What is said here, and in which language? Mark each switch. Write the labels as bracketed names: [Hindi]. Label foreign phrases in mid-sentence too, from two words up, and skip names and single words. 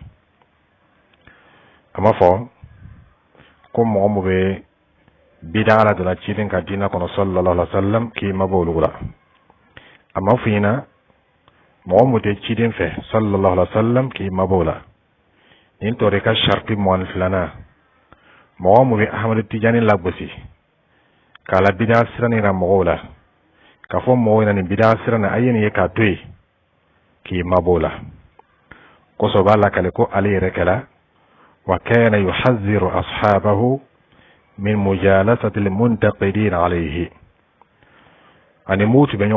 [Bambara] a ma fɔ ko mɔgɔ mun bɛ bid'a la dala ciden ka dina kɔnɔ [Arabic] صلى الله عليه وسلم [Bambara] k'i mabɔ olu la a ma fɔ ɲɛna mɔgɔ mun tɛ ciden fɛ [Arabic] صلى الله عليه وسلم [Bambara] k'i mabɔ o la nin tɔ de ka sharti mɔgɔni filanan mɔgɔ mun bɛ Ahmad Tijani lagosi k'a la bid'a sira ni ra mɔgɔw la k'a fɔ mɔgɔw ɲɛna nin bid'a sira na a ye nin ye k'a to yen k'i mabɔ o la kosɔn b'a lakale ko ale yɛrɛ kɛla [Arabic] وكان يحذر أصحابه من مجالسة المنتقدين عليه [Bambara] ani mutu be